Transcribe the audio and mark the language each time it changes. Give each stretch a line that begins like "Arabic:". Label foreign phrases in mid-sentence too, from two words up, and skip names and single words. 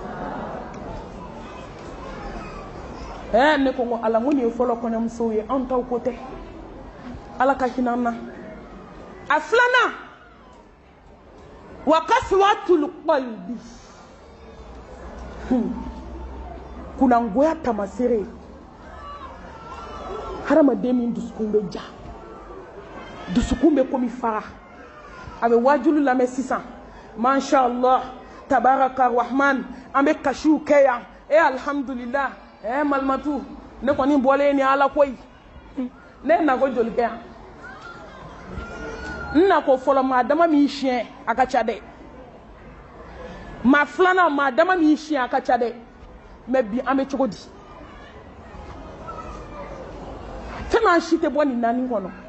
Bambara: ne ko n ko ala n ko nin ye fɔlɔ kɔɲɔmusow ye anw taw ko tɛ ala ka hinɛ an na a filanan wa
Arabic: قسوة القلب
Bambara: kunangoya tamasere hadamaden min dusukun bɛ ja dusukun bɛ komi fara a bɛ wajulu lamɛn sisan
Arabic: ما شاء الله تبارك الرحمن
Bambara: an bɛ kasiw kɛ yan alhamdulillah malimatu ne kɔni bɔlen ni ala koyi ne na ko joli kɛ yan n na ko fɔlɔ maa dama min siɲɛ a ka ca dɛ maa filanan maa dama min siɲɛ a ka ca dɛ mais bi an bɛ cogo di fɛn an si tɛ bɔ nin naani kɔnɔ